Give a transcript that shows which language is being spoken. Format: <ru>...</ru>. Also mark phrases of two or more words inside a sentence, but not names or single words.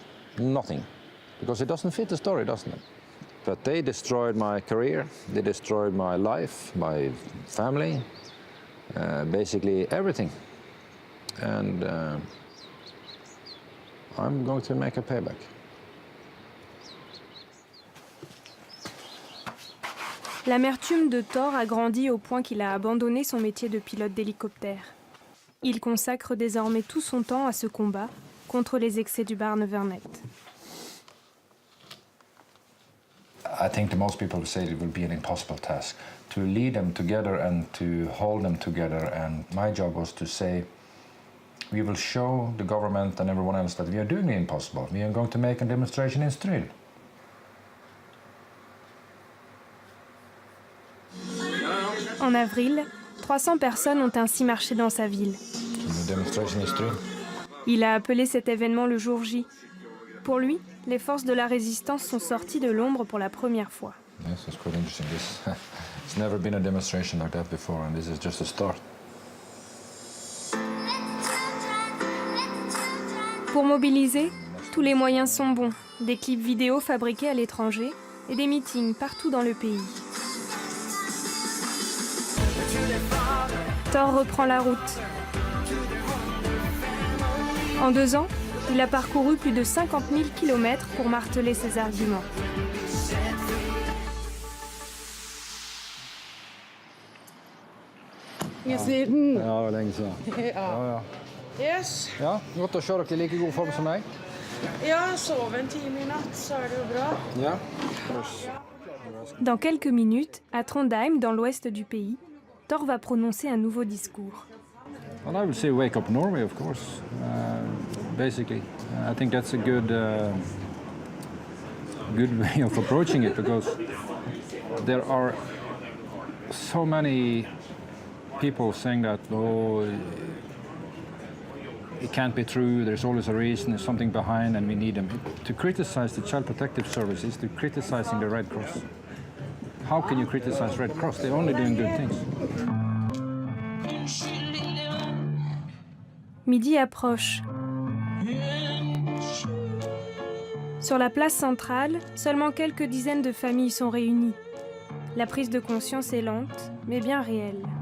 <en>Nothing. Because it doesn't fit the story, doesn't it? But they destroyed my career, they destroyed my life, my family, basically everything. And I'm going to make a payback.</en> <fr>L'amertume de Thor a grandi au point qu'il a abandonné son métier de pilote d'hélicoptère. Il consacre désormais tout son temps à ce combat contre les excès du Barnevernet.</fr> <en>I think that most people say it will be an impossible task to lead them together and to hold them together. And my job was to say, we will show the government and everyone else that we are doing the impossible. We are going to make a demonstration in Stryn.</en> <fr>En avril, 300 personnes ont ainsi marché dans sa ville. Il a appelé cet événement le jour J. Pour lui, les forces de la résistance sont sorties de l'ombre pour la première fois.</fr> <en>Yes, it's quite interesting. It's never been a demonstration like that before, and this is just a start.</en> <fr>Pour mobiliser, tous les moyens sont bons. Des clips vidéo fabriqués à l'étranger et des meetings partout dans le pays. Thor reprend la route. En 2 ans, il a parcouru plus de 50 000 km pour marteler ses arguments.</fr> <no>Siden. Ja, det var lenge siden. Ja. Yes. Ja, godt å se dere i like god form som meg. Ja, sov en time i natt, så er det jo bra. Ja.</no> <fr>Dans quelques minutes, à Trondheim, dans l'ouest du pays, Thor va prononcer un nouveau discours.</fr> <en>Well, I would say wake up Norway, of course, basically. I think that's a good way of approaching it, because there are so many people saying that, oh, it can't be true, there's always a reason, there's something behind, and we need them. To criticize the Child Protective Service is to criticizing the Red Cross. How can you criticize Red Cross? They're only doing good things.</en> <fr>Midi approche. Sur la place centrale, seulement quelques dizaines de familles sont réunies. La prise de conscience est lente, mais bien réelle.</fr>